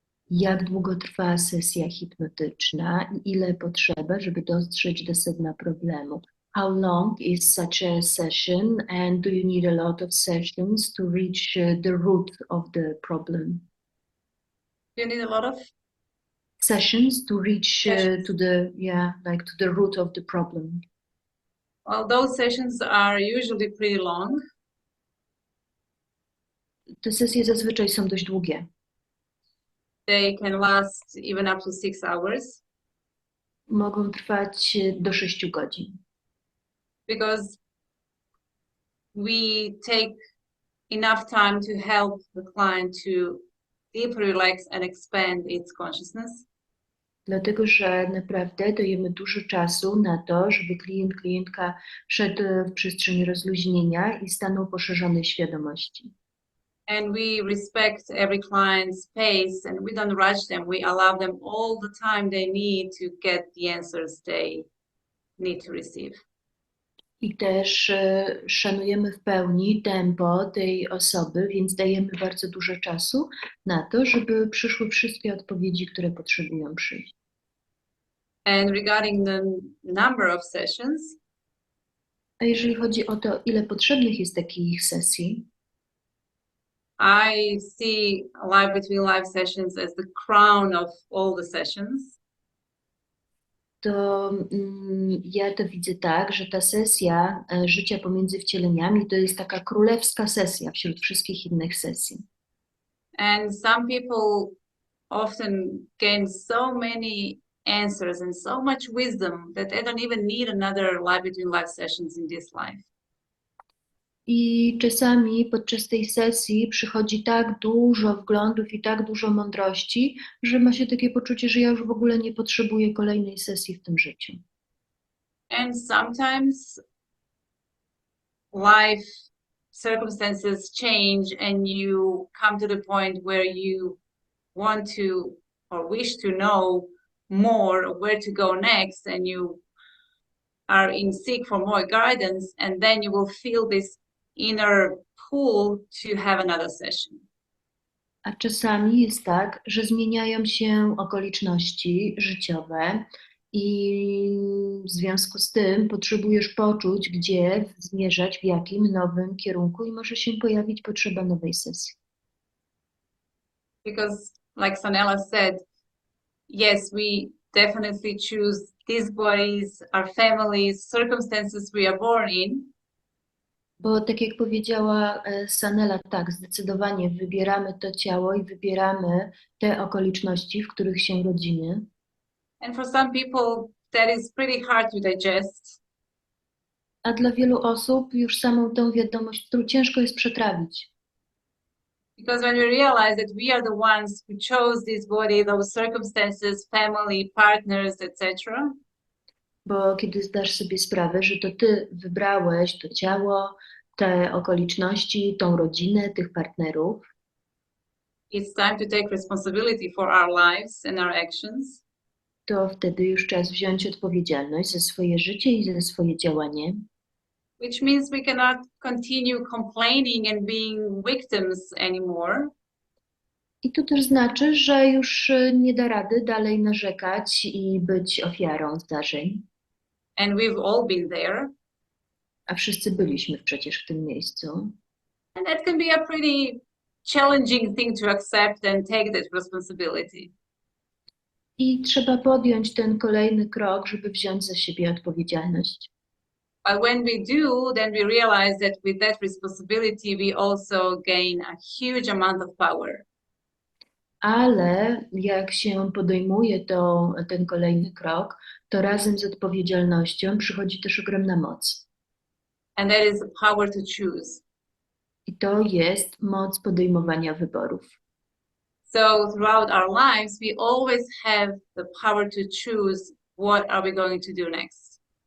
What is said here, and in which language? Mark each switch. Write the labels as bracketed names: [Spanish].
[Polish] Jak długo trwa sesja hipnotyczna i ile potrzeba, żeby dotrzeć do sedna problemu? [English] How long is such a session and do you need a lot of sessions to reach the root of the problem? Do you need a lot of Sessions to reach Sessions. to the to the root of the problem. Well, those sessions are usually pretty long. [Polish] Te sesje zazwyczaj są dość długie. [English] They can last even up to 6 hours [Polish] Mogą trwać do 6 godzin. [English] because we take enough time to help the client to deeply relax and expand its consciousness. [Polish] Dlatego, że naprawdę dajemy dużo czasu na to, żeby klientka wszedł w przestrzeń rozluźnienia i stanął poszerzonej świadomości. [English] And we respect every client's pace and we don't rush them. We allow them all the time they need to get the answers they need to receive. [Polish] I też szanujemy w pełni tempo tej osoby, więc dajemy bardzo dużo czasu na to, żeby przyszły wszystkie odpowiedzi, które potrzebują przyjść. [English] And regarding the number of sessions, [Polish] A jeżeli chodzi o to, ile potrzebnych jest takich sesji, [English] I see life between life sessions as the crown of all the sessions. [Polish] to ja to widzę tak, że ta sesja życia pomiędzy wcieleniami to jest taka królewska sesja wśród wszystkich innych sesji. [English] And some people often gain so many answers and so much wisdom that they don't even need another life between life sessions in this life. [Polish] I czasami podczas tej sesji przychodzi tak dużo wglądów i tak dużo mądrości, że ma się takie poczucie, że ja już w ogóle nie potrzebuję kolejnej sesji w tym życiu. [English] And sometimes life circumstances change and you come to the point where you want to or wish to know more where to go next, and you are in seek for more guidance, and then you will feel this inner pull to have another session. [Polish] A czasami jest tak, że zmieniają się okoliczności życiowe i w związku z tym potrzebujesz poczuć, gdzie zmierzać, w jakim nowym kierunku i może się pojawić potrzeba nowej sesji. [English] Because like Sanela said, yes, we definitely choose these bodies, our families, circumstances we are born in. [Polish] Bo tak jak powiedziała Sanela, tak, zdecydowanie wybieramy to ciało i wybieramy te okoliczności, w których się rodzimy. [English] And for some people, that is pretty hard to digest. [Polish] A dla wielu osób już samą tą wiadomość, którą ciężko jest przetrawić. [English] Because when we realize that we are the ones who chose this body, those circumstances, family, partners, etc., [Polish] Bo kiedy zdasz sobie sprawę, że to ty wybrałeś to ciało, te okoliczności, tą rodzinę, tych partnerów, [English] it's time to take responsibility for our lives and our actions. [Polish] to wtedy już czas wziąć odpowiedzialność za swoje życie i za swoje działanie. [English] Which means we cannot continue complaining and being victims anymore. [Polish] I to też znaczy, że już nie da rady dalej narzekać i być ofiarą zdarzeń. [English] And we've all been there. [Polish] A wszyscy byliśmy przecież w tym miejscu. [English] And that can be a pretty challenging thing to accept and take that responsibility. [Polish] I trzeba podjąć ten kolejny krok, żeby wziąć za siebie odpowiedzialność. [English] But when we do, then we realize that with that responsibility, we also gain a huge amount of power. [Polish] Ale jak się podejmuje ten kolejny krok, to razem z odpowiedzialnością przychodzi też ogromna moc. [English] And that is the power to choose. [Polish] I to jest moc podejmowania wyborów. [English] So throughout our lives, we always have the power to choose what are we going to do next.